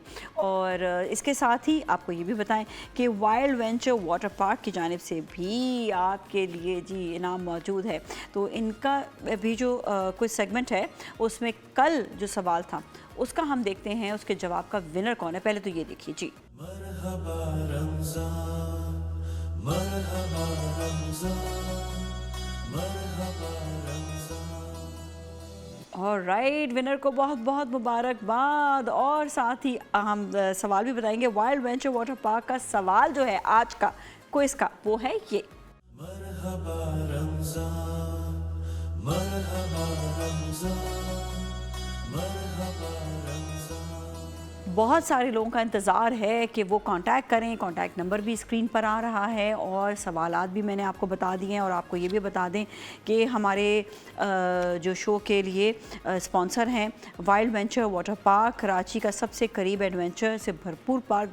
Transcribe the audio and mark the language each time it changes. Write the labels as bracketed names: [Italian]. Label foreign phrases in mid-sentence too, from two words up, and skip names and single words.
[Urdu] اور اس کے ساتھ ہی آپ کو یہ بھی بتائیں کہ وائلڈ وینچر واٹر پارک کی جانب سے بھی آپ کے لیے جی انعام موجود ہے. تو ان کا بھی جو کچھ سیگمنٹ ہے اس میں کل جو سوال تھا اس کا ہم دیکھتے ہیں اس کے جواب کا ونر کون ہے. پہلے تو یہ دیکھیے جی. [Arabic] مرحبا رمضان مرحبا رمضان مرحبا رمضان. [Urdu] آل رائٹ، ونر کو بہت بہت مبارکباد. اور ساتھ ہی ہم سوال بھی بتائیں گے۔ وائلڈ وینچر واٹر پارک کا سوال جو ہے آج کا کوئز کا وہ ہے یہ. [Arabic] مرحبا رمضان مرحبا رمضان مرحبا رمضان. [Urdu] بہت سارے لوگوں کا انتظار ہے کہ وہ کانٹیکٹ کریں. [English] contact number [Urdu] بھی اسکرین پر آ رہا ہے اور سوالات بھی میں نے آپ کو بتا دیے ہیں. اور آپ کو یہ بھی بتا دیں کہ ہمارے جو شو کے لیے اسپانسر ہیں وائلڈ وینچر واٹر پارک، کراچی کا سب سے قریب ایڈونچر سے بھرپور پارک.